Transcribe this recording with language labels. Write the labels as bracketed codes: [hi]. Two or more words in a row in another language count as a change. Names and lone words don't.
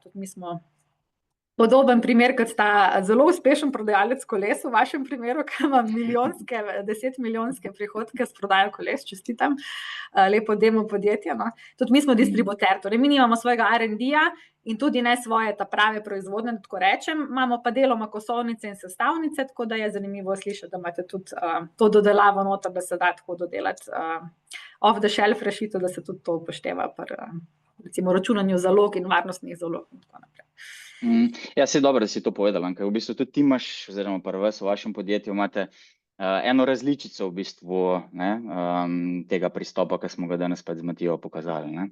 [sl] Tudi mi smo podoben primer, kot sta zelo uspešen prodajalec koles v vašem primeru, ki ima milijonske, 10-milijonske prihodke s prodajo koles, čestitam, lepo demo podjetje, no. Tudi mi smo distributer, torej mi nimamo svojega R&D-ja in tudi ne svoje ta prave proizvodnje, da tako rečem, imamo pa deloma kosovnice in sestavnice, tako da je zanimivo slišati, da imate tudi to dodelavo noter, da se da tako dodelati [en] off the shelf [sl] rešitev, da se tudi to upošteva pri recimo računanju zalog in varnostnih zalog in tako naprej. Ja, saj dobro, da si to povedala, ker v bistvu tudi ti imaš, oziroma pri vas v vašem podjetju imate eno različico v bistvu, ne, tega pristopa, ki smo ga danes z Matijo pokazali, ne.